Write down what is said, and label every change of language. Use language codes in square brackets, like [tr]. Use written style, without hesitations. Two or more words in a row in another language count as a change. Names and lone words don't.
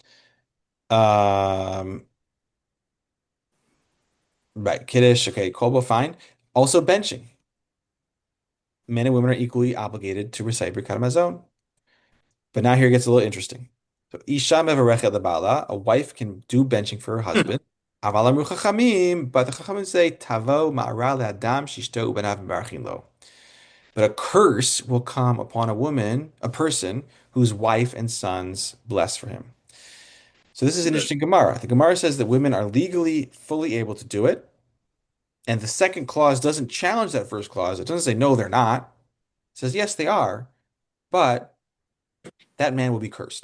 [en] Um, right, Kiddush, okay, Kolba, fine. Also benching. Men and women are equally obligated to recite [he] Birkat Hamazon. [en] But now here it gets a little interesting. So [he] Isha mevarechet lebala, [en] a wife can do benching for her husband. [he] Aval amru chachamim, [en] but the chachamim say [he] tavo ma'ara le'adam shishto ubenav mevarachin lo. [en] But a curse will come upon a person whose wife and sons bless for him. So this is an interesting Gemara. The Gemara says that women are legally fully able to do it, and the second clause doesn't challenge that first clause. It doesn't say no, they're not. It says yes, they are, but that man will be cursed.